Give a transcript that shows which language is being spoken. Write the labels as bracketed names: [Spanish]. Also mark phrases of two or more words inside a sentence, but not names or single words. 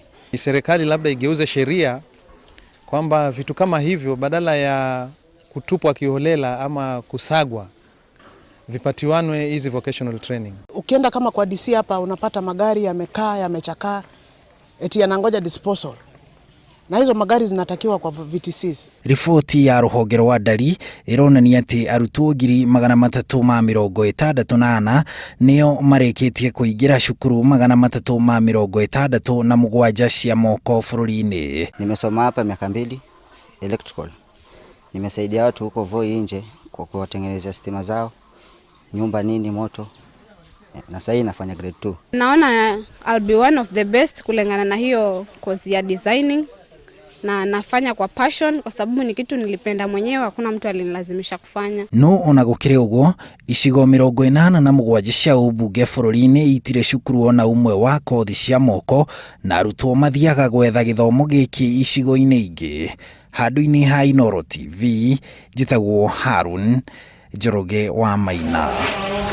[Swahili] Serikali labda igeuze sheria kwamba vitu kama hivyo badala ya kutupwa kiholela ama kusagwa vipatiwanwe hizi vocational training. Ukienda kama kwa DC hapa unapata magari yamekaa yamechakaa eti yanangoja disposal, na hizo magari zinatakiwa kwa VTCs. [Kikuyu] Ripoti ya ruhonge rwa ndari ironania ati arutwo 368 nio mareketie kuingira cukuru 367 cia moko bururi-ini. [Swahili] Nimesoma hapa miaka 2 electrical. Nimesaidia watu huko Voi nje kwa kuwatengenezea stima zao, nyumba nini moto. Na sasa nafanya grade 2. Naona [English] I'll be one of the best [Swahili] kulingana na hiyo course ya designing. Na nafanya kwa passion kwa sababu ni kitu nilipenda mwenyewe, hakuna mtu alinilazimisha kufanya. [Kikuyu] No ona gukire ugo icigo 87 cia ubunge bururi-ini itire cukuru ona umwe wa kothi cia moko na arutwo mathiaga gwetha githomo giki icigo-ini ingi. Handu-ini ha Inooro TV, njitagwo Harun Njoroge wa Maina.